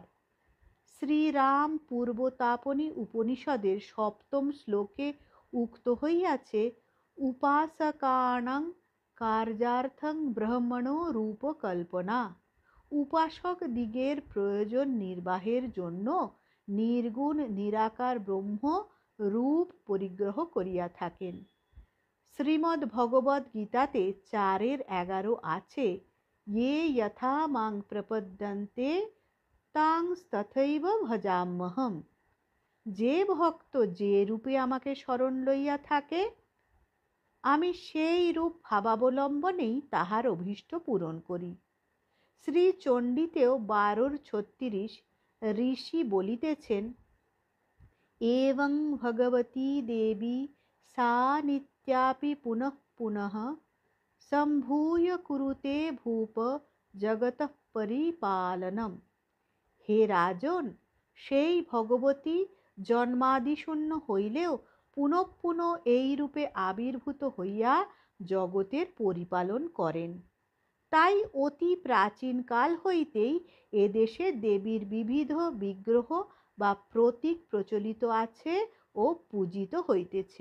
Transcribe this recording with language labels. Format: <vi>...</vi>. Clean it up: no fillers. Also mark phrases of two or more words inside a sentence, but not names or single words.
<bn>শ্রীরাম পূর্বতাপনী উপনিষদের 7ম শ্লোকে উক্ত হইয়াছে,</bn> <sa>উপাসকানাং কার্যার্থং ব্রহ্মণো রূপকল্পনা।</sa> <bn>উপাসক দিগের প্রয়োজন নির্বাহের জন্য নির্গুণ নিরাকার ব্রহ্ম রূপ পরিগ্রহ করিয়া থাকেন। শ্রীমদ্ ভগবদ্ গীতাতে 4:11 আছে,</bn> <sa>ये यथा मां प्रपद्यन्ते तांस्तथैव भजाम्यहम्।</sa> <bn>যে ভক্ত যে রূপে আমাকে শরণ লইয়া থাকে, আমি সেই রূপ ভাবাবলম্বনেই তাহার অভীষ্ট পূরণ করি। শ্রী চণ্ডীতেও 12:36 ঋষি বলিতেছেন,</bn> <sa>एवं भगवती देवी सा नित्यापि पुनः पुनः सम्भूय कुरुते भूप जगतः परिपालनम्।</sa> <bn>হে রাজন, সেই ভগবতী জন্মাদিশূন্য হইলেও পুনঃ পুনঃ এই রূপে আবির্ভূত হইয়া জগতের পরিপালন করেন। তাই অতি প্রাচীনকাল হইতেই এদেশে দেবীর বিবিধ বিগ্রহ বা প্রতীক প্রচলিত আছে ও পূজিত হইতেছে।</bn>